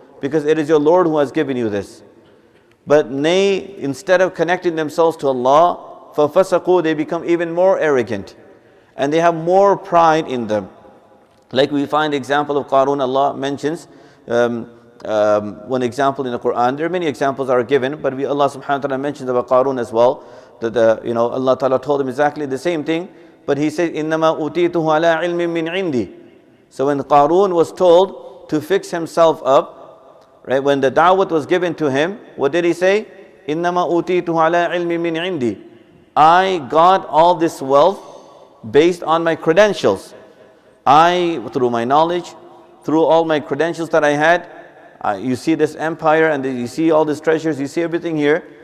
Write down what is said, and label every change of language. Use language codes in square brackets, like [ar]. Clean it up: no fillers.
[en] Because it is your Lord who has given you this. But nay, instead of connecting themselves to Allah, فَفَسَقُوا, they become even more arrogant. And they have more pride in them. Like we find example of Qarun, Allah mentions one example in the Quran. There are many examples that are given, but Allah subhanahu wa ta'ala mentions about Qarun as well. That Allah ta'ala told him exactly the same thing. But he says, [ar] إِنَّمَا أُوتِيتُهُ عَلَىٰ عِلْمٍ مِّنْ عِنْدِي. [en] So when Qarun was told to fix himself up, right, when the da'wat was given to him, what did he say? [ar] إِنَّمَا أُوتِيتُهُ عَلَىٰ عِلْمٍ مِّنْ عِنْدِي. [en] I got all this wealth based on my credentials. Through my knowledge, through all my credentials that I had, you see this empire and you see all these treasures, you see everything here.